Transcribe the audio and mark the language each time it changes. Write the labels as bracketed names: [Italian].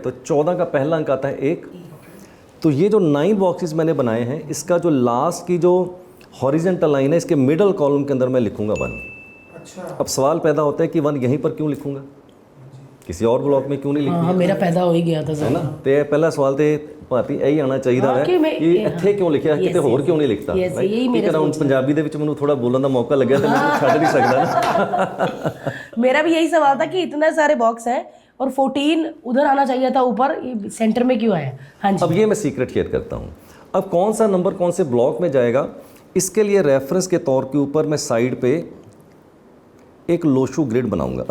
[Hindi] तो 14 का पहला अंक आता है 1। तो ये जो 9 बॉक्सेस मैंने बनाए हैं, इसका जो लास्ट की जो हॉरिजेंटल लाइन है, इसके मिडल कॉलम के अंदर मैं लिखूंगा 1। अच्छा। अब सवाल पैदा होता है कि 1 यहीं पर क्यों लिखूंगा, किसी और ब्लॉक में क्यों नहीं लिखूंगा? हाँ, मेरा पैदा हो ही गया था है ना। तो पहला सवाल तो [Punjabi] ਭਾਤੀ ਇਹੀ ਆਣਾ ਚਾਹੀਦਾ ਹੈ ਕਿ ਇੱਥੇ ਕਿਉਂ ਲਿਖਿਆ, ਕਿਤੇ ਹੋਰ ਕਿਉਂ ਨਹੀਂ ਲਿਖਤਾ। ਠੀਕ ਹੈ ਨਾ, ਹੁਣ ਪੰਜਾਬੀ ਦੇ ਵਿੱਚ ਮੈਨੂੰ ਥੋੜਾ ਬੋਲਣ ਦਾ ਮੌਕਾ ਲੱਗਿਆ ਤੇ ਮੈਂ ਛੱਡ ਨਹੀਂ ਸਕਦਾ ਨਾ। [Hindi] मेरा भी यही सवाल था कि इतने सारे बॉक्स हैं और 14 उधर आना चाहिए था ऊपर, ये सेंटर में क्यों आया? हाँ जी। अब ये मैं सीक्रेट शेयर करता हूँ। अब कौन सा नंबर कौन से ब्लॉक में जाएगा, इसके लिए रेफरेंस के तौर के ऊपर मैं साइड पे एक लोशू ग्रिड बनाऊंगा।